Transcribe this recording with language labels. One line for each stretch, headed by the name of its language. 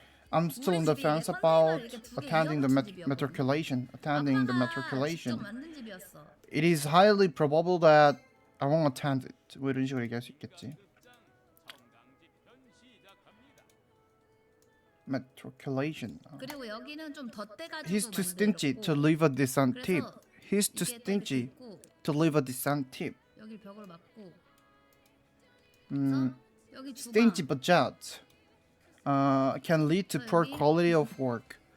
English: I'm still on the fence about attending the matriculation.
Korean: 만든 집이었어.
English: It is highly probable that I won't attend it.
Korean: 뭐 이런 식으로 얘기할 수 있겠지.
English: Matriculation.
Korean: 그리고 여기는 좀 덧대가지고
English: He's too stingy to leave a decent tip. He's too stingy to leave a decent tip.
Korean: 여기 벽을 막고 음, 여기 주방.
English: stingy budget can lead to poor quality of work.